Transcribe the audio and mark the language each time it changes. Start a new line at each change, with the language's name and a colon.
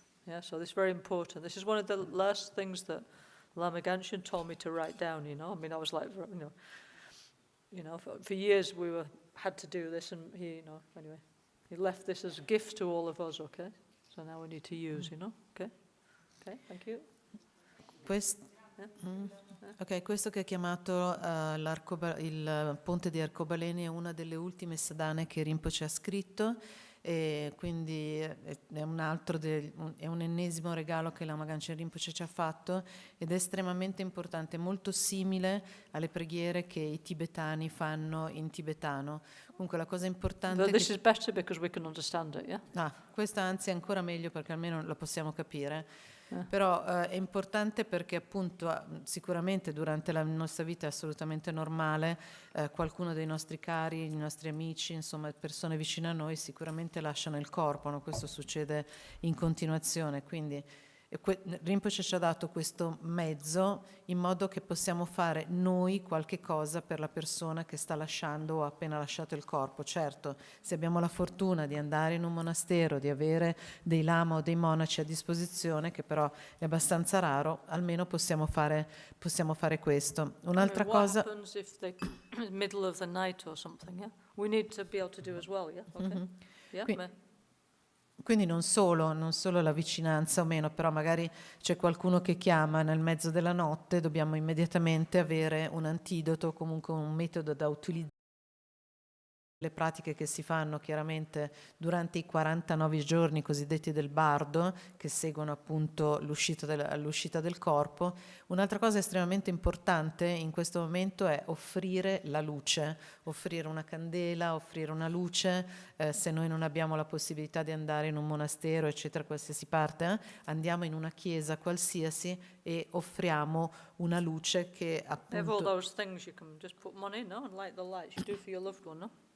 English: Yeah, so this is very important. This is one of the last things that Lama Ganshin told me to write down, I was like, for years we had to do this, and he, anyway, he left this as a gift to all of us, okay? So now we need to use, okay? Okay, thank you.
Italian: Ok, questo che è chiamato il ponte di Arcobaleni è una delle ultime sadhane che Rinpoche ha scritto, e quindi è un ennesimo regalo che Lama Ganshin Rinpoche ci ha fatto, ed è estremamente importante, molto simile alle preghiere che i tibetani fanno in tibetano. Comunque la cosa importante
English: But this is better because we can understand it, yeah?
Italian: Questa anzi è ancora meglio perché almeno la possiamo capire. Però è importante perché appunto sicuramente durante la nostra vita è assolutamente normale, qualcuno dei nostri cari, i nostri amici, insomma persone vicine a noi sicuramente lasciano il corpo, no? Questo succede in continuazione, quindi Rinpoche ci ha dato questo mezzo in modo che possiamo fare noi qualche cosa per la persona che sta lasciando o ha appena lasciato il corpo. Certo, se abbiamo la fortuna di andare in un monastero, di avere dei lama o dei monaci a disposizione, che però è abbastanza raro, almeno possiamo fare questo. Un'altra cosa...
English: What happens if they middle of the night or something, yeah? We need to be able to do as well, yeah? Okay. Mm-hmm. Yeah?
Italian: Quindi non solo la vicinanza o meno, però magari c'è qualcuno che chiama nel mezzo della notte, dobbiamo immediatamente avere un antidoto, comunque un metodo da utilizzare. Le pratiche che si fanno chiaramente durante i 49 giorni cosiddetti del bardo, che seguono appunto l'uscita del corpo. Un'altra cosa estremamente importante in questo momento è offrire la luce, offrire una candela, offrire una luce. Se noi non abbiamo la possibilità di andare in un monastero, eccetera, qualsiasi parte, andiamo in una chiesa qualsiasi e offriamo una luce che appunto...
English: They have all those things you can just put money, no? And light the lights you do for your loved one, no?